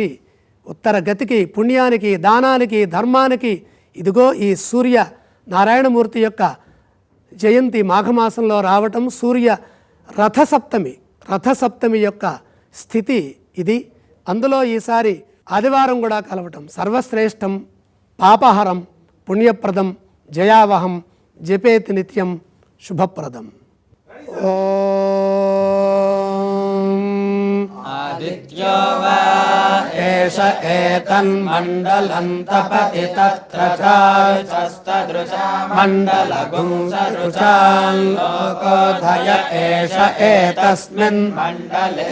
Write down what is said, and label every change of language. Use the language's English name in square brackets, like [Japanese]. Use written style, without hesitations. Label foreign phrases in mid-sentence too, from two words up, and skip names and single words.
[Telugu] ఉత్తర గతికి, పుణ్యానికి, దానానికి, ధర్మానికి ఇదిగో ఈ సూర్య నారాయణమూర్తి యొక్క జయంతి మాఘమాసంలో రావటం, సూర్య రథసప్తమి యొక్క స్థితి ఇది. అందులో ఈసారి ఆదివారం కూడా కలవటం సర్వశ్రేష్టం, పాపహరం, పుణ్యప్రదం, జయావహం, జపేతి నిత్యం, శుభప్రదం. [Sanskrit] आदित्यो वा एष एतन्मण्डलं तपति तत्र चास्तदृशा मण्डलगुंसदृशान् लोकोदय एष एतस्मिन् मण्डले